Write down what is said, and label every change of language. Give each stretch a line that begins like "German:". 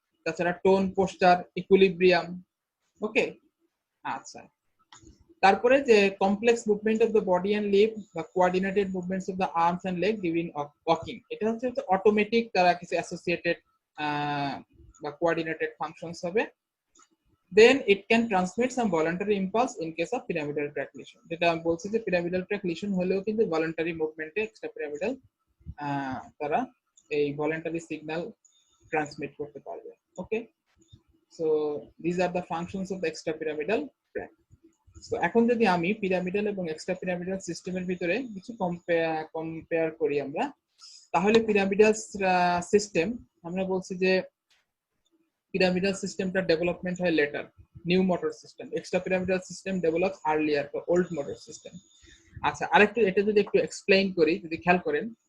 Bangla: তাছাড়া tone poster equilibrium, ওকে।
English: আচ্ছা, তারপরে যে complex movement of the body and leave বা coordinated movements of the arms and leg during walking, এটা হচ্ছে অটোমেটিক তারা কিছু অ্যাসোসিয়েটেড বা কোঅর্ডিনেটেড ফাংশনস হবে। Then it can transmit some voluntary impulse in case of pyramidal tract lesion,
Bangla: যেটা আমি বলছি যে
English: pyramidal tract lesion হলেও কিন্তু voluntary movement এ extra pyramidal তারা এই voluntary signal transmit করতে পারবে, okay. So these are the functions of the extra pyramidal tract.
Bangla: So এখন যদি আমি পিরামিডাল এবং এক্সট্রা পিরামিডাল সিস্টেমের ভিতরে কিছু কম্পেয়ার করি আমরা, তাহলে পিরামিডাল সিস্টেম আমরা বলছি যে পিরামিডাল সিস্টেমটা ডেভেলপমেন্ট হয় letter, new motor system. Extra pyramidal system develop earlier, old motor system. আচ্ছা, আরেকটু এটা যদি একটু এক্সপ্লেইন করি, যদি খেয়াল করেন,